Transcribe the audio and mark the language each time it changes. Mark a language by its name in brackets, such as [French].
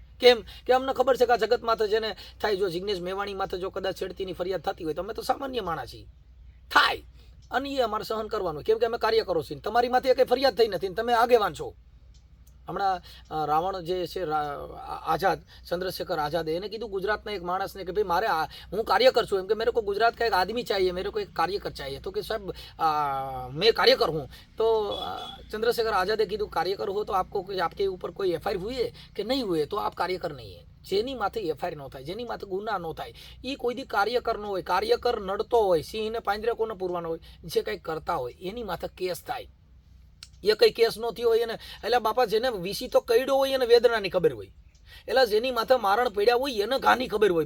[Gujarati] કેમ કે અમને ખબર છે કે આ જગત માથે જેને થાય, જો જિગ્નેશ મેવાણી માથે જો કદાચ છેડતીની ફરિયાદ થતી હોય તો અમે તો સામાન્ય માણસ છીએ, થાય, અને એ અમારે સહન કરવાનું, કેમ કે અમે કાર્યકરો છીએ. તમારી માથે કંઈ ફરિયાદ થઈ નથી, તમે આગેવાન છો. હમણાં રાવણ જે છે આઝાદ, ચંદ્રશેખર આઝાદે એને કીધું ગુજરાતના એક માણસને કે ભાઈ મારે હું કાર્યકર છું, એમ કે [Hindi] મેરે કો ગુજરાત કા એક આદમી चाहिए, मेरे को एक कार्यकर चाहिए. तो कि साहब मैं कार्यकर हूँ. तो चंद्रशेखर आज़ादे કીધું કાર્યકર हो तो आपको आपके ऊपर कोई एफआईआर हुई है कि नहीं हुई है, तो आप कार्यकर नहीं है. [Gujarati] જેની માથે એફઆઈઆર ન થાય, જેની માથે ગુના ન થાય, એ કોઈ દી કાર્યકર ન હોય. કાર્યકર નડતો હોય, સિંહને પાંજરે કોને પૂરવાનો હોય, જે કંઈક કરતા હોય એની માથે કેસ થાય. એ કંઈ કેસ ન થયો હોય એને, એટલે બાપા જેને વીસી તો કઈડ્યો હોય એને વેદનાની ખબર હોય, એટલે જેની માથે મારણ પડ્યા હોય એને ઘાની ખબર હોય.